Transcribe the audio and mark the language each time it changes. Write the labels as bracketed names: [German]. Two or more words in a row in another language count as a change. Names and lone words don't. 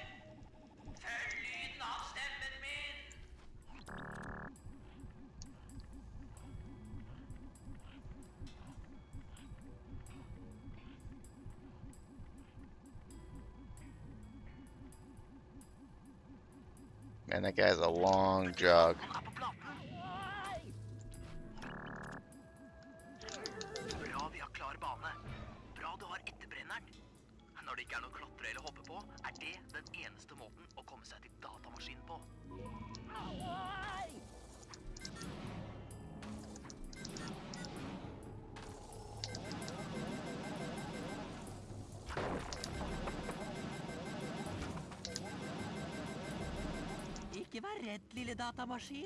[Norwegian] Følg lyden av stemmen min! [English] Man, that guy's a long jog. [Norwegian] Bra, vi har klar bane. Bra du har etterbrenneren. Når det ikke er noe å klatre eller hoppe på, er det den eneste måten å komme seg til maskin på. Ikke vær redd, lille datamaskin.